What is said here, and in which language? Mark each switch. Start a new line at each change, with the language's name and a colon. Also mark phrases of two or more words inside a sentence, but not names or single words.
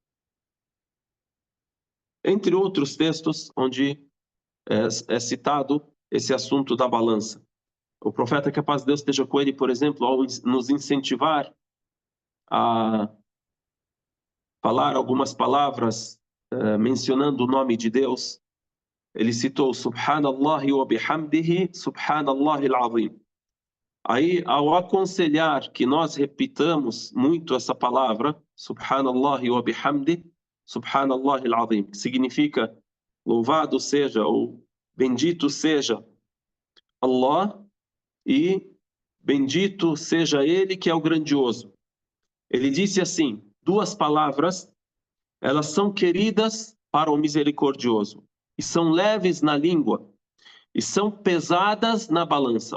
Portuguese: Entre outros textos onde é citado esse assunto da balança. O profeta, que a paz de Deus esteja com ele, por exemplo, ao nos incentivar a falar algumas palavras mencionando o nome de Deus, ele citou
Arabic: سبحان الله وبحمده، سبحان الله العظيم.
Portuguese: Aí, ao aconselhar que nós repitamos muito essa palavra,
Arabic: سبحان الله وبحمده، سبحان الله العظيم,
Portuguese: que significa louvado seja ou bendito seja Allah e bendito seja Ele que é o grandioso. Ele disse assim: duas palavras, elas são queridas para o misericordioso e são leves na língua e são pesadas na balança.